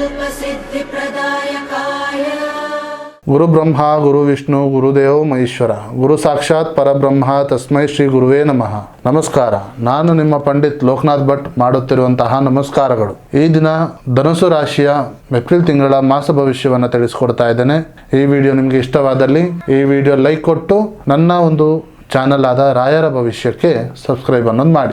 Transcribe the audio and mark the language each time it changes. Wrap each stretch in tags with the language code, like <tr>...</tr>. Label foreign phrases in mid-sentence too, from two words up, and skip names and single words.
<sa>सिद्धिप्रदायकाय गुरु ब्रह्मा गुरु विष्णु गुरुदेव महेश्वर गुरु साक्षाತ್ ಪರಬ್ರಹ್ಮ ತಸ್ಮೈ ಶ್ರೀ ಗುರುವೇ ನಮಃ.</sa> <kn>ನಮಸ್ಕಾರ. ನಾನು ನಿಮ್ಮ ಪಂಡಿತ್ ಲೋಕನಾಥ್ ಭಟ್ ಮಾಡುತ್ತಿರುವಂತಹ ನಮಸ್ಕಾರಗಳು. ಈ ದಿನ ಧನುಸು ರಾಶಿಯ ಏಪ್ರಿಲ್ ತಿಂಗಳ ಮಾಸ ಭವಿಷ್ಯವನ್ನು ತಿಳಿಸ್ಕೊಡ್ತಾ ಇದ್ದೇನೆ. ಈ ವಿಡಿಯೋ ನಿಮಗೆ ಇಷ್ಟವಾದಲ್ಲಿ ಈ ವಿಡಿಯೋ ಲೈಕ್ ಕೊಟ್ಟು ನನ್ನ ಒಂದು ಚಾನಲ್ ಆದ ರಾಯರ ಭವಿಷ್ಯಕ್ಕೆ ಸಬ್ಸ್ಕ್ರೈಬ್ ಅನ್ನೋದು ಮಾಡಿ.</kn>